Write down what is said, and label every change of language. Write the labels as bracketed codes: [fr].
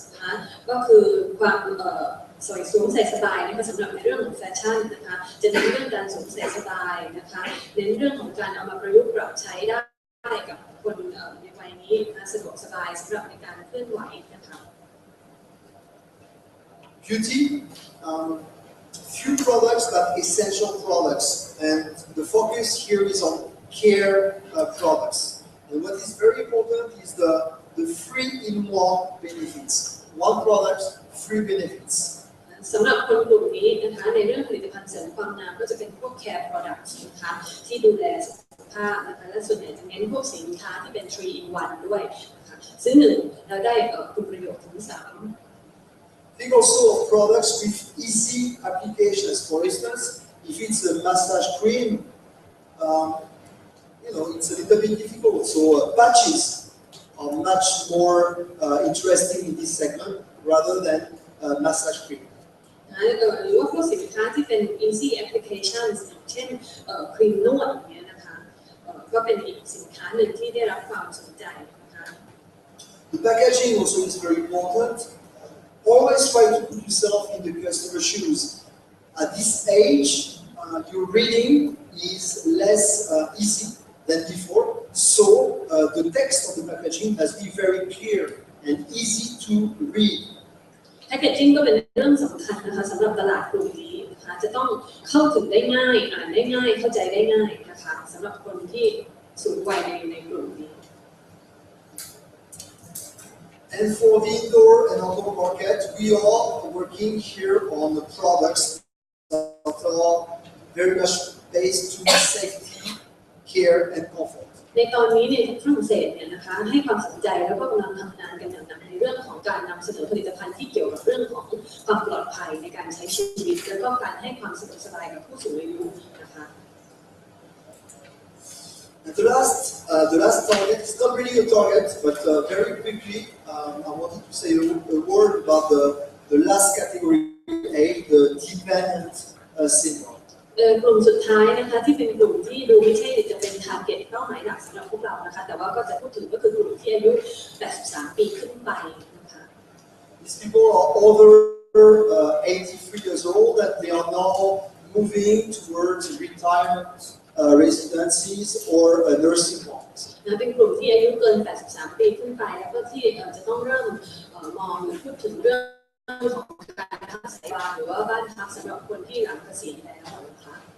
[th] นะคะก็คือความสวยสวมใส่สบายนะคะสำหรับในเรื่องของแฟชั่นนะคะจะเน้นเรื่องการสวมใส่สบายนะคะเน้นเรื่องของการเอามาประยุกต์ปรับใช้ได้กับคนในวัยนี้นะสะดวกสบายสำหรับในการเคลื่อนไหวนะคะ [en] Beauty, few products but essential products, and the focus here is on care products. And what is very important is the 3-in-1 benefits. One product, 3 benefits. [th] สำหรับคนกลุ่มนี้นะคะในเรื่องผลิตภัณฑ์เสริมความงามก็จะเป็นพวก [en] care products [th] นะคะที่ดูแลสุขภาพนะคะและส่วนใหญ่จะเน้นพวกสินค้าที่เป็น 3-in-1 ด้วยนะคะซื้อ1แล้วได้คุณประโยชน์ถึง3 [en] Think also of products with easy applications. For instance, if it's a massage cream, it's a little bit difficult. So patches are much more interesting in this segment rather than massage cream. [th] หรือว่าพวกสินค้าที่เป็น [en] easy applications [th] อย่างเช่นครีมนวดอย่างเงี้ยนะคะก็เป็นอีกสินค้าหนึ่งที่ได้รับความสนใจนะคะ [en] The packaging also is very important. Always try to put yourself in the customer's shoes. At this age, your reading is less easy than before. So the text of the packaging has been very clear and easy to read. [th] แพคเกจจิ้งก็เป็นเรื่องสำคัญนะคะสำหรับตลาดกลุ่มนี้นะคะจะต้องเข้าถึงได้ง่ายอ่านได้ง่ายเข้าใจได้ง่ายนะคะสำหรับคนที่สูงวัยในกลุ่มนี้ [en] And for the indoor and outdoor market, we are working here on the products that are very much based to safety, care, and comfort. [th] ในตอนนี้เนี่ยฝรั่งเศสเนี่ยนะคะให้ความสนใจแล้วก็กำลังทำงานกันอย่างหนักในเรื่องของการนำเสนอผลิตภัณฑ์ที่เกี่ยวกับเรื่องของความปลอดภัยในการใช้ชีวิตแล้วก็การให้ความสะดวกสบายกับผู้สูงอายุนะคะ [en] And the last target is not really a target, but very quickly, I wanted to say a word about the last category A, the dependent senior. [th] กลุ่มสุดท้ายนะคะที่เป็นกลุ่มที่ดูไม่ใช่จะเป็น target เป้าหมายหลักสำหรับพวกเรานะคะแต่ว่าก็จะพูดถึงก็คือกลุ่มที่อายุ 83 ปีขึ้นไปนะคะ [en] These people are over 83 years old and they are now moving towards retirement residencies or nursing homes. [th] เป็นกลุ่มที่อายุเกิน 83 ปีขึ้นไปแล้วก็ที่จะต้องเริ่มมองหรือพูดถึงเรื่องของการพักสายหรือว่าบ้านพักสำหรับคนที่หลังเกษียณแล้วนะคะ